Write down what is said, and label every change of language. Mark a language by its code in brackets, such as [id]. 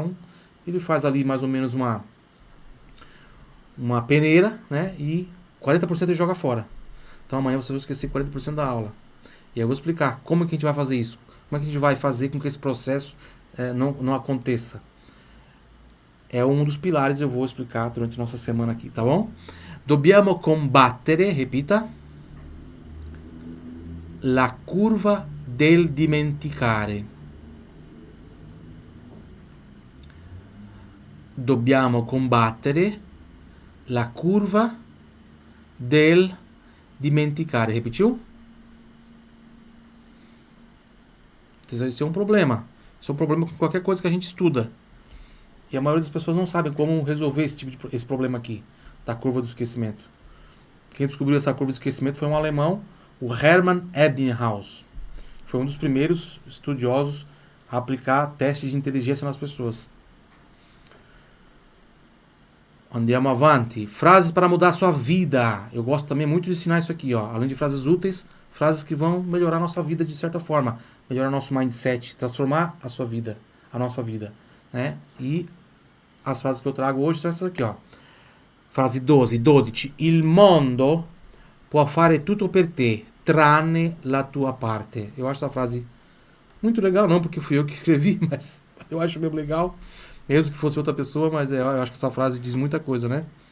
[pt] Então, ele faz ali mais ou menos uma peneira, né? E 40% ele joga fora. Então, amanhã vocês vão esquecer 40% da aula. E eu vou explicar como é que a gente vai fazer isso. Como é que a gente vai fazer com que esse processo não aconteça. É um dos pilares eu vou explicar durante a nossa semana aqui, tá bom? [it] Dobbiamo combattere, repita, la curva del dimenticare. Dobbiamo combattere la curva del dimenticare. [pt] Repetiu? Isso é um problema. Isso é um problema com qualquer coisa que a gente estuda. E a maioria das pessoas não sabe como resolver esse problema aqui, da curva do esquecimento. Quem descobriu essa curva do esquecimento foi um alemão, o Hermann Ebbinghaus. Foi um dos primeiros estudiosos a aplicar testes de inteligência nas pessoas. [it] Andiamo avanti. [pt] Frases para mudar a sua vida. Eu gosto também muito de ensinar isso aqui, ó. Além de frases úteis, frases que vão melhorar a nossa vida de certa forma. Melhorar nosso mindset, transformar a sua vida, a nossa vida, né? E as frases que eu trago hoje são essas aqui, ó. Frase 12. [it] Il mondo può fare tutto per te, tranne la tua parte. [pt] Eu acho essa frase muito legal, não porque fui eu que escrevi, mas eu acho mesmo legal. Mesmo que fosse outra pessoa, mas eu acho que essa frase diz muita coisa, né?